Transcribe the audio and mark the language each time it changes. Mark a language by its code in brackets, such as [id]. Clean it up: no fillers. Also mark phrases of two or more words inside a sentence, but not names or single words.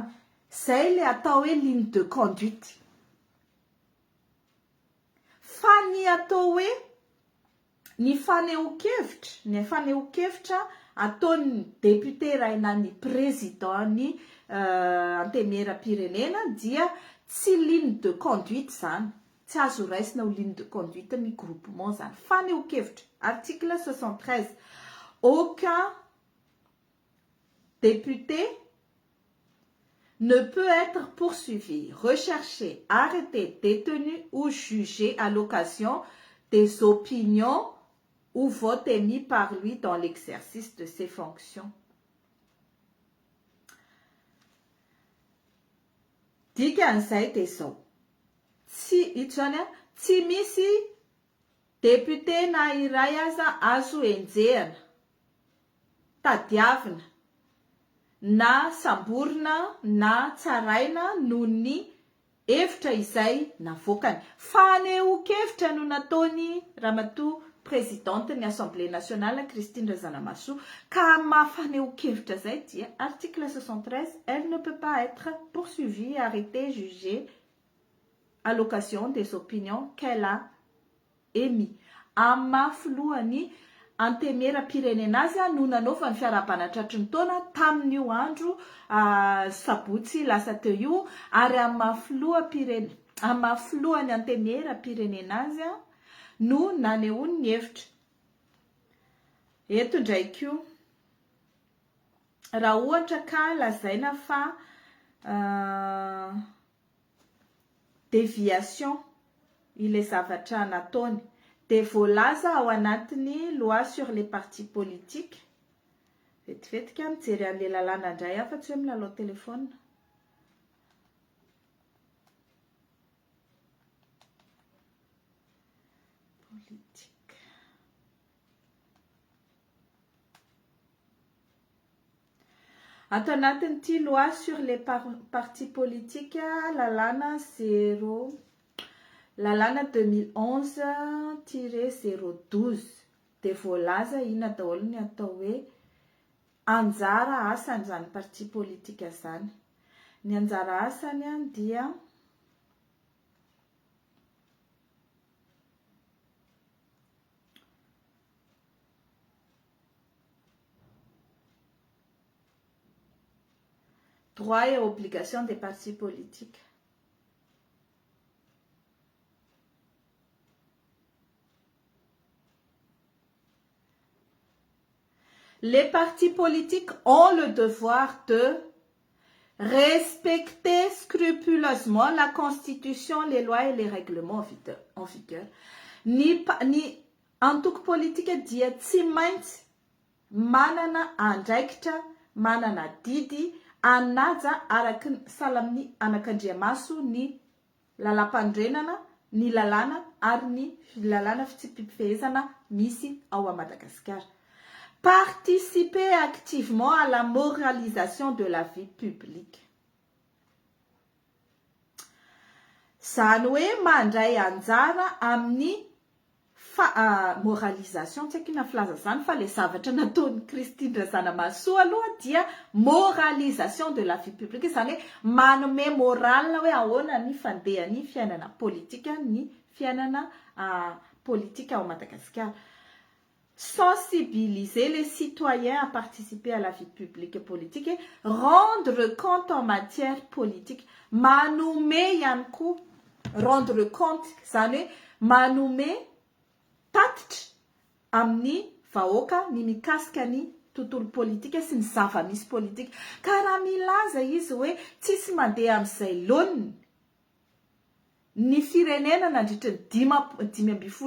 [mg] Zay le atao hoe [fr] ligne de conduite. [mg] Fa ny atao hoe ny fanehoan-kevitra ataon'ny député raina ny président ny antemera-pirenena dia tsy [fr] ligne de conduite [mg] zany. Tsy azo raisina ho [fr] ligne de conduite [mg] ny groupement zany. Fanehoan-kevitra. [fr] Article 73. Aucun député ne peut être poursuivi, recherché, arrêté, détenu ou jugé à l'occasion des opinions ou votes émis par lui dans l'exercice de ses fonctions. [mg] Dikan'izay dia izao. Tsy misy Député na iray aza azo enjehana, tadiavina, na samborina na tsaraina noho ny hevitra izay navoakany. Fanehoan-kevitra no nataony ramatoa présidente ny [fr] Assemblée nationale [mg] Christine Razanamahasoa ka mahafanehoan-kevitra zay dia [fr] article 73, elle ne peut pas être poursuivie, arrêtée, jugée à l'occasion des opinions qu'elle a émis. [mg] Amin'ny mahafilohany antemera-pirenena azy no nanaova ny fiarahabanatratry ny taona tamin'io andro sabotsy lasa teo io, ary amin'ny mahafilohany antemera-pirenena azy no nanehoany ny hevitra. Eto ndraiky io, raha ohatra ka lazaina fa déviation ilay zavatra nataony, de voalaza ao anatiny [fr] loi sur les partis politiques. [mg] Vetivetika mijery an'ilay lalàna indray afa tsy hoe milalao téléphone. Politique. Ato anatin'ity [fr] loi sur les partis politiques, [mg] lalàna 2011-012 de voalaza ina daholo ny atao hoe anjara asan'izany parti politika zany. Ny anjara asany dia [fr] droits et obligations des partis politiques. Les partis politiques ont le devoir de respecter scrupuleusement la Constitution, les lois et les règlements en vigueur. [mg] Ny antoko politika dia tsy maintsy manana andraikitra, manana didy, anaja araky salamin'ny anak'Andriamaso ny lalam-pandrenana, ny lalàna ary ny lalàna fitsipifehezana misy ao Madagasikara. [fr] Participer activement à la moralisation de la vie publique. [mg] Zany hoe mandray anjara amin'ny moralisation, tsy haiko na filaza zany fa le zavatra nataony Christine Razanamahasoa aloha dia [fr] moralisation de la vie publique, [mg] zany hoe manome moral hoe ahoana ny fandehan'ny fiainana politika, ny fiainana politika ao Madagasikara. [fr] Sensibiliser les citoyens à participer à la vie publique et politique, et rendre compte en matière politique. [mg] Manome ihany koa [fr] rendre compte, [mg] zany hoe manome tatitra amin'ny vahoaka ny mikasika ny tontolo politika sy ny zava-misy politika. Ka raha milaza izy hoe tsisy mandeha amin'izay laoniny ny firenena nandritra ny 5